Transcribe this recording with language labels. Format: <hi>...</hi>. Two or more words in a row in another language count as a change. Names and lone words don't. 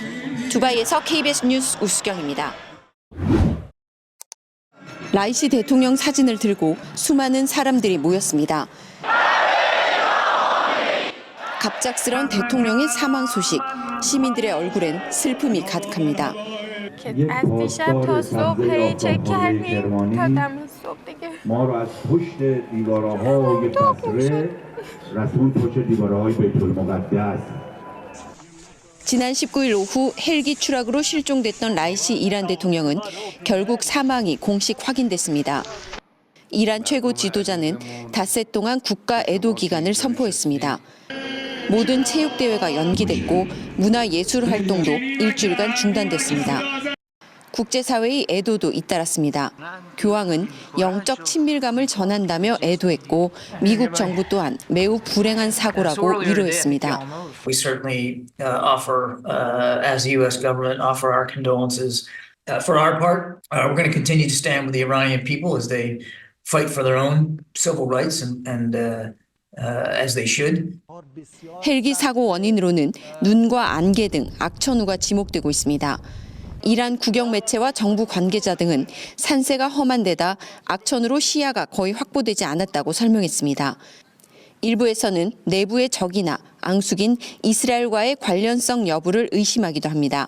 <ko>두바이에서 KBS 뉴스 우수경입니다. 라이시 대통령 사진을 들고 수많은 사람들이 모였습니다. 갑작스런 대통령의 사망 소식, 시민들의 얼굴엔 슬픔이 가득합니다.</ko> <fa>ما رو از پشت دیوارهای قصر رسول پشت دیوارهای بیت المقدس.</fa> <ko>지난 19일 오후 헬기 추락으로 실종됐던 라이시 이란 대통령은 결국 사망이 공식 확인됐습니다. 이란 최고 지도자는 닷새 동안 국가 애도 기간을 선포했습니다. 모든 체육대회가 연기됐고 문화예술 활동도 일주일간 중단됐습니다. 국제사회의 애도도 잇따랐습니다. 교황은 영적 친밀감을 전한다며 애도했고 미국 정부 또한 매우 불행한 사고라고 위로했습니다.</ko> <en>We certainly offer, as the U.S. government, offer our condolences. For our part, we're going to continue to stand with the Iranian people as they fight for their own civil rights and as they should.</en> <ko>헬기 사고 원인으로는 눈과 안개 등 악천후가 지목되고 있습니다. 이란 국영 매체와 정부 관계자 등은 산세가 험한 데다 악천후로 시야가 거의 확보되지 않았다고 설명했습니다. 일부에서는 내부의 적이나 앙숙인 이스라엘과의 관련성 여부를 의심하기도 합니다.</ko>